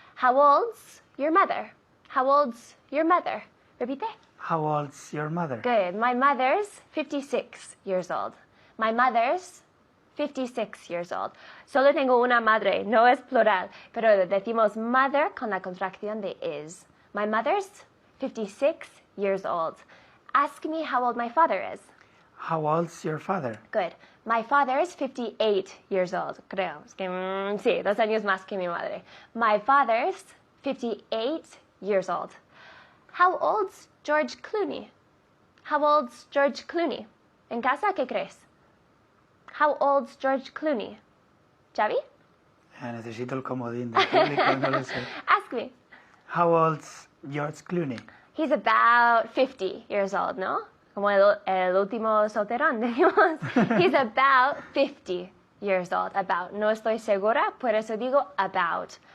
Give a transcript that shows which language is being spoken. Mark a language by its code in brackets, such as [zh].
[en] How old's your mother? How old's your mother? [es] Repite. [en] How old's your mother? Good. My mother's 56 years old. My mother's 56 years old. [es] Solo tengo una madre, no es plural, pero decimos mother con la contracción de is. [en] My mother's 56 years old. Ask me how old my father is. How old's your father? Good. My father's 58 years old. [es] Creo. Es que, sí, 2 años más que mi madre. [en] My father's 58 years old. How old's George Clooney? How old's George Clooney? [es] En casa, ¿qué crees? [en] How old's George Clooney? Xavi? [es] Necesito el comodín del público, no lo sé. [en] Ask me. How old's George Clooney? He's about 50 years old, [es] ¿no? Como el último solterón, decimos. [en] He's about 50 years old. About. [es] No estoy segura, por eso digo about.